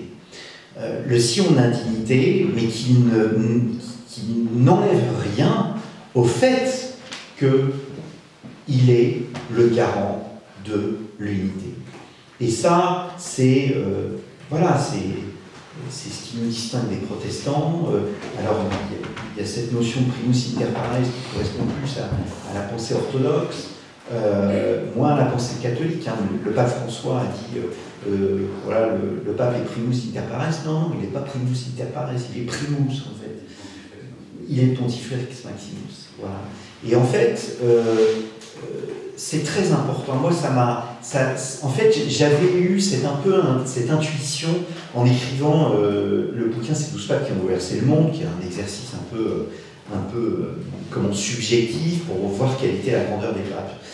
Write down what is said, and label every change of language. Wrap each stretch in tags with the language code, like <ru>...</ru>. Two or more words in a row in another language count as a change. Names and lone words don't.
<fr>Le sillon de l'indignité, mais qui n'enlève rien au fait qu'il est le garant de l'unité. Et ça, c'est ce qui nous distingue des protestants. Alors, il y a cette notion de</fr> <la>primus inter pares</la> <fr>qui correspond plus à la pensée orthodoxe, moins à la pensée catholique. Hein. Le pape François a dit le pape est</fr> <la>primus inter pares.</la> <fr>Non, il n'est pas</fr> <la>primus inter pares,</la> <fr>il est primus en fait. Il est</fr> <la>pontifex maximus.</la> <fr>Voilà. Et en fait, c'est très important. Moi, en fait, j'avais eu cette intuition en écrivant le bouquin « Ces 12 papes qui ont bouleversé le monde », qui est un exercice un peu subjectif pour voir quelle était la grandeur des papes.</fr>